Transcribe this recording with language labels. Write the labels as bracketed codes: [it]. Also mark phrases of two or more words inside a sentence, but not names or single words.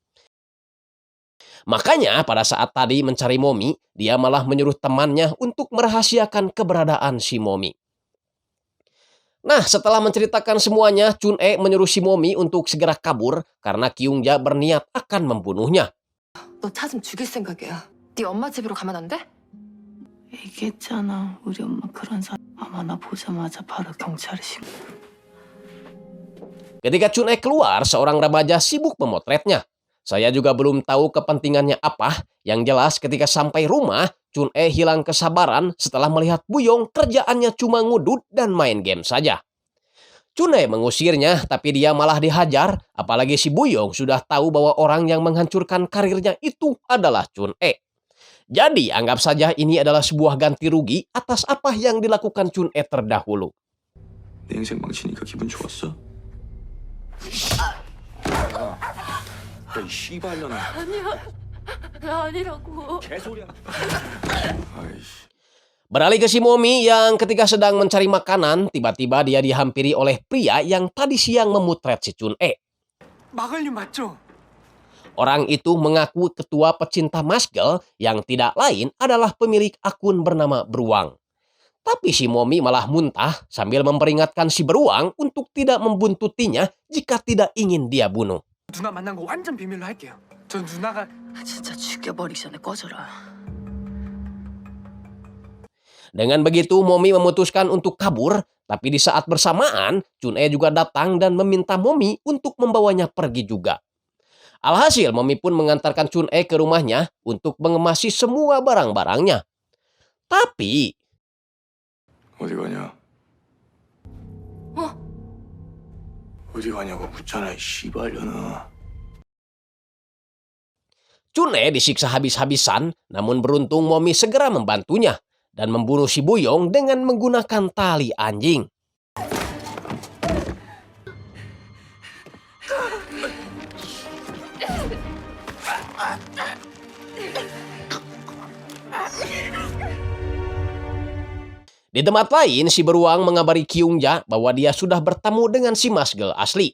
[id] Makanya pada saat tadi mencari Momi, dia malah menyuruh temannya untuk merahasiakan keberadaan si Momi. Nah, setelah menceritakan semuanya, Chun E menyuruh si Momi untuk segera kabur karena Kyungja berniat akan membunuhnya. [ko] 너 찾으면 죽일 생각이야. 네 엄마 집으로 가면 안 돼? 얘기했잖아. 우리 엄마 그런 사람. 아마 나 보자마자 바로 경찰에 신고. [id] Ketika Chun E keluar, seorang remaja sibuk memotretnya. Saya juga belum tahu kepentingannya apa. Yang jelas ketika sampai rumah, Chun E hilang kesabaran setelah melihat Buyong kerjaannya cuma ngudut dan main game saja. Chun E mengusirnya, tapi dia malah dihajar. Apalagi si Buyong sudah tahu bahwa orang yang menghancurkan karirnya itu adalah Chun E. Jadi anggap saja ini adalah sebuah ganti rugi atas apa yang dilakukan Chun E terdahulu. [ko] 내 인생 망치니까 기분 좋았어? 이 씨발년아. 아니라고. 개소리야. 아이씨. [id] Beralih ke si Momi yang ketika sedang mencari makanan, tiba-tiba dia dihampiri oleh pria yang tadi siang memutret si Chun E. [ko] 마글님 맞죠? [id] Orang itu mengaku ketua pecinta Masgel yang tidak lain adalah pemilik akun bernama Beruang. Tapi si Momi malah muntah sambil memperingatkan si Beruang untuk tidak membuntutinya jika tidak ingin dia bunuh. [ko] 누나 만난 거 완전 비밀로 할게요. 전 누나가 진짜 죽여버리기 전에 꺼져라. [id] Dengan begitu Momi memutuskan untuk kabur, tapi di saat bersamaan Chun E juga datang dan meminta Momi untuk membawanya pergi juga. Alhasil Momi pun mengantarkan Chun E ke rumahnya untuk mengemasi semua barang-barangnya. Tapi [ko] 어디 가냐? 어디 가냐고 묻잖아, 이 씨발년아. [id] Chun E disiksa habis-habisan, namun beruntung Momi segera membantunya dan membunuh si Buyong dengan menggunakan tali anjing. Di tempat lain, si Beruang mengabari Kyungja bahwa dia sudah bertemu dengan si Masgel asli.